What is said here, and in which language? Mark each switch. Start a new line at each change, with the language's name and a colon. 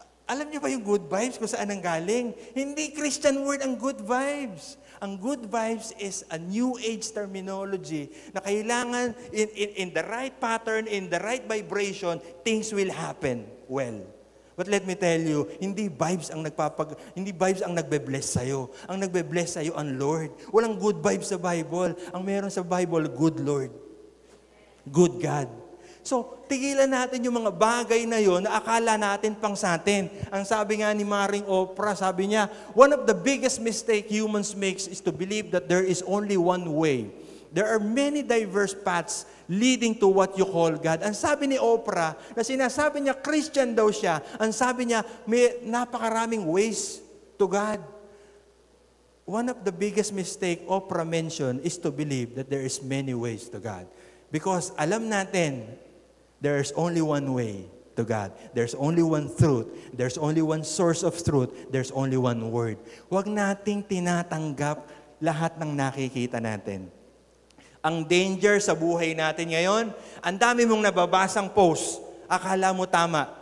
Filipino: Alam niyo ba yung good vibes kung saan ang galing? Hindi Christian word ang good vibes.
English: Ang good vibes is a new age terminology
Filipino: na kailangan
English: in the right pattern, in the right vibration, things will happen well. But let me tell you,
Filipino: hindi vibes ang nagbe-bless sa'yo. Ang nagbe-bless sa'yo ang Lord. Walang good vibes sa Bible. Ang meron sa Bible, good Lord. Good God. So, tigilan natin yung mga bagay na yon na akala natin pang sa atin. Ang sabi nga ni Maring Oprah, sabi niya,
English: one of the biggest mistake humans makes is to believe that there is only one way. There are many diverse paths leading to what you call God.
Filipino: Ang sabi ni Oprah, na sinasabi niya, Christian daw siya, ang sabi niya, may napakaraming
English: ways to God. One of the biggest mistake Oprah mentioned is to believe that there is many ways to God. Because
Filipino: alam natin,
English: there's only one way to God. There's only one truth. There's only one source of truth. There's only one word.
Filipino: Huwag nating tinatanggap lahat ng nakikita natin. Ang danger sa buhay natin ngayon, ang dami mong nababasang post, akala mo tama.